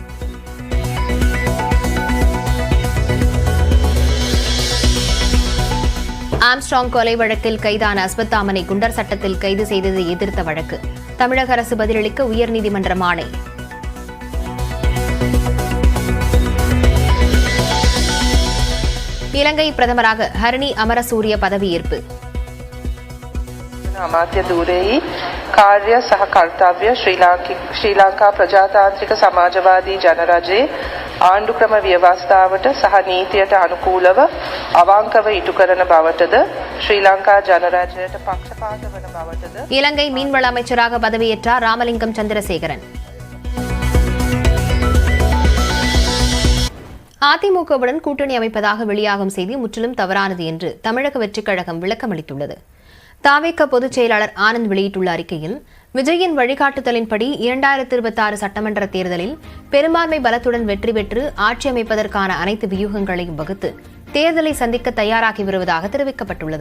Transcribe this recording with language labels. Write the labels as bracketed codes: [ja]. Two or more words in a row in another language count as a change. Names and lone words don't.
[ta] ஆம்ஸ்ட்ராங் கொலை வழக்கில் கைதான அஸ்வத்தாமனை குண்டர் சட்டத்தில் கைது செய்ததை எதிர்த்த வழக்கு. தமிழக அரசு பதிலளிக்க உயர்நீதிமன்றம் ஆணை. இலங்கை பிரதமராக ஹரணி அமரசூரிய பதவியேற்பு. [si] අමාත්‍ය ධූරෙහි කාර්ය සහ කර්තව්‍ය ශ්‍රී ලංකා ප්‍රජාතාන්ත්‍රික සමාජවාදී ජනරජයේ ආණ්ඩුක්‍රම ව්‍යවස්ථාවට සහ නීතියට අනුකූලව අවංකව ඉටු කරන බවටද ශ්‍රී ලංකා ජනරජයට පක්ෂපාත වන බවටද. [ta] இலங்கை மீன்வள அமைச்சராக பதவியேற்றார் ராமலிங்கம் சந்திரசேகரன். அதிமுகவுடன் கூட்டணி அமைப்பதாக வெளியாகும் செய்தி முற்றிலும் தவறானது என்று தமிழக வெற்றிக் கழகம் விளக்கமளித்துள்ளது. தாவேக பொதுச் செயலாளர் ஆனந்த் வெளியிட்டுள்ள அறிக்கையில், விஜயின் வழிகாட்டுதலின்படி 2026 சட்டமன்ற தேர்தலில் பெரும்பான்மை பலத்துடன் வெற்றி பெற்று ஆட்சி அமைப்பதற்கான அனைத்து வியூகங்களையும் வகுத்து தேர்தலை சந்திக்க தயாராகி வருவதாக தெரிவிக்கப்பட்டுள்ளது.